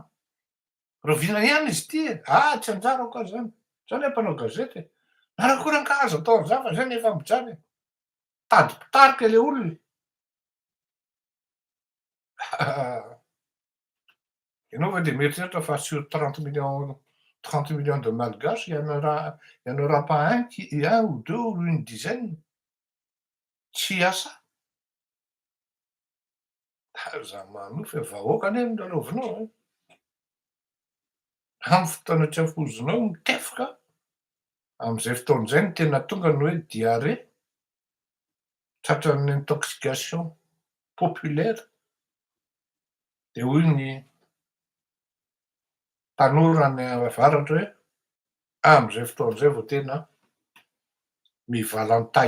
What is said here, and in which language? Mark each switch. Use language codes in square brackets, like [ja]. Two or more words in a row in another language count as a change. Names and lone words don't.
[mg] Roviana ihany izy ty e! Ah, tsy anjarako azy zany. Zaho lehy mpanao gazety e. Narankory ankazo atao an'zava zay nefa mijano e. Tady mpitarika le olona. Ianao ve de mieritreritra fa [fr] sur 30 millions de malgaches, il y en aura pas un ou deux ou une dizaine [mg] tsy hiasa? Za manohy fa vahoaka anie no lalaovinao a. Amy fotoana tsy afozinao mitefika, am'zay fotoana zay ny tena tonga ny hoe diarrhée, tratran'ny [fr] intoxication populaire, [mg] de hoy ny tanora any avaratra hoe am'zay fotoana zay vao tena mivalan-tay.